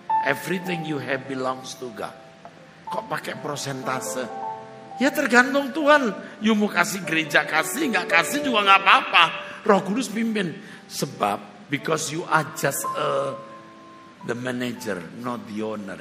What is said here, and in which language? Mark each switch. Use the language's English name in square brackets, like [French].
[English] Everything you have belongs to God. [Indonesian] Kok pakai prosentase? Ya tergantung Tuhan. You mau kasih gereja kasih, nggak kasih juga nggak apa-apa. Roh Kudus pimpin. Sebab [English] because you are just the manager, not the owner.